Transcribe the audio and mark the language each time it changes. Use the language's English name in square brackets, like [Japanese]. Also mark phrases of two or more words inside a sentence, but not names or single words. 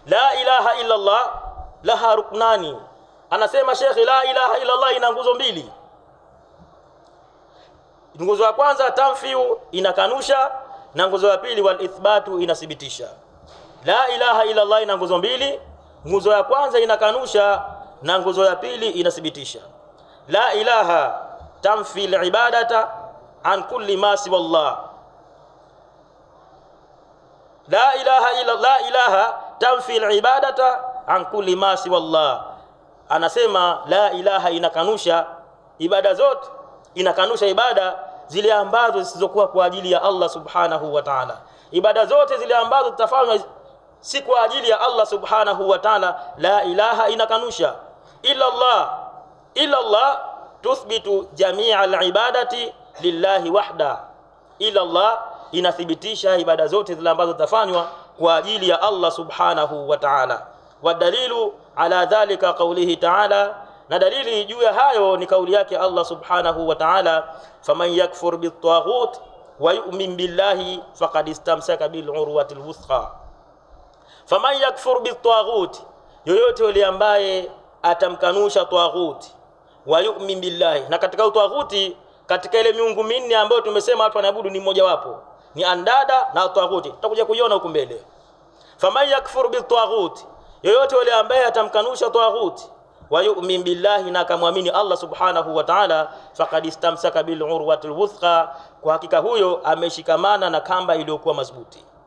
[Arabic] لا إله إلا الله لها ركنان, [Swahili] anasema Sheikh, [Arabic] لا إله إلا الله [Swahili] ina nguzo mbili. Nguzo ya kwanza tanfiu, inakanusha, na nguzo ya pili [Arabic] والإثبات, [Swahili] inathibitisha. [Arabic] لا إله إلا الله [Swahili] ina nguzo mbili, nguzo ya kwanza inakanusha na nguzo ya pili inathibitisha. [Arabic] لا إله تنفي العبادة عن كل ما سوى الله. لا إله تنفي العبادة عن كل ما سوى الله. [Swahili] Anasema [Arabic] لا إله [Swahili] inakanusha ibada zote, inakanusha ibada zile ambazo zisizokuwa kwa ajili ya Allah [Arabic] سبحانه وتعالى. [Swahili] Ibada zote zile ambazo tutafanywa si kwa ajili ya Allah [Arabic] سبحانه وتعالى, لا إله [Swahili] inakanusha. [Arabic] إلا الله تثبت جميع العبادة لله وحده. إلا الله [Swahili] inathibitisha ibada zote zile ambazo zitafanywa kwa ajili ya Allah [Arabic] سبحانه وتعالى. والدليل على ذلك قوله تعالى, [Swahili] na dalili juu ya hayo ni kauli yake Allah [Arabic] سبحانه وتعالى فمن يكفر بالطاغوت ويؤمن بالله فقد استمسك بالعروة الوثقى. فمن يكفر بالطاغوت, [Swahili] yoyote yule ambaye atamkanusha taghut, [Arabic] ويؤمن بالله, [Swahili] na katika utaghuti, katika ile miungu minne ambayo tumesema watu wanaabudu ni mmoja wapo, ni andada na taghuti, tutakuja kuiona huko mbele. [Arabic] فمن يكفر بالطاغوت, [Swahili] yoyote yule ambaye atamkanusha taghuti, [Arabic] ويؤمن بالله, [Swahili] na akamwamini Allah [Arabic] سبحانه وتعالى, فقد استمسك بالعروة الوثقى, [Swahili] kwa hakika huyo ameshikamana na kamba iliyokuwa madhubuti.